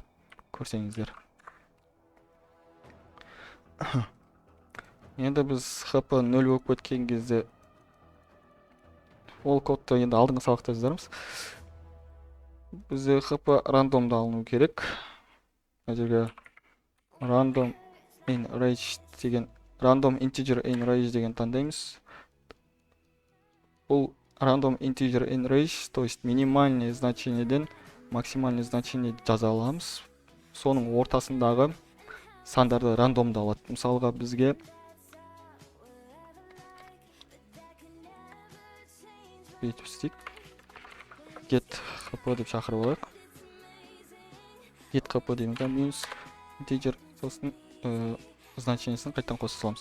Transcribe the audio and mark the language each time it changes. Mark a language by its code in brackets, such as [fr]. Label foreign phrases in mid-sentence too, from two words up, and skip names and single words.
[kk] Көрсеңіздер. Енді біз hp 0 болып кеткен кезде ол кодты енді алдыңғы сабақта жазармыз. Бізде hp рандомда алыну керек. Мына жерге [en] random in range [kk] деген [en] random integer in range [kk] деген таңдаймыз. Бұл [en] random integer in range, [ru] то есть минимальный значениеден максимальный значение [kk] жаза аламыз. Соның ортасындағы сандарды рандомда алады. Мысалға бізге бүйтіп істейік. [en] Get hp [kk] деп шақырып алайық. [en] Get hp [kk] дейміз, минус integer, сосын значениесін қайтадан қоса саламыз.